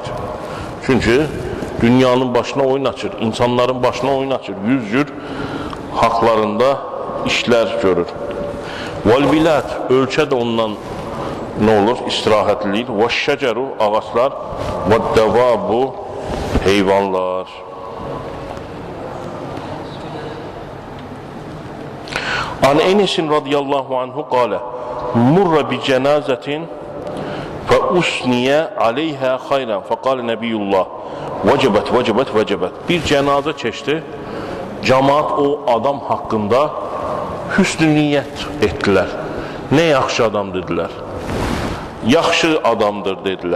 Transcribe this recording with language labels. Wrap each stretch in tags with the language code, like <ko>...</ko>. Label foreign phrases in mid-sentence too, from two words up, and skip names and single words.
<az>Çünki dünyanın başına oyun açır, insanların başına oyun açır, yüz cür haqlarında işlər görür. Vəl-bilad, ölkə də ondan nə olur? İstirahətlidir. Vəş-şəcəru, ağaçlar, vəd-dəvabu, heyvanlar.</az> <ar>عن أنس رضي الله عنه قال، مر بجنازة فأثني عليها خيرا فقال نبي الله وجبت، وجبت، وجبت.</ar> <az>Bir cənazə keçdi, cəmaat o adam haqqında hüsn-ü niyyət etdilər. Nə yaxşı adam dedilər. Yaxşı adamdır dedilər.</az>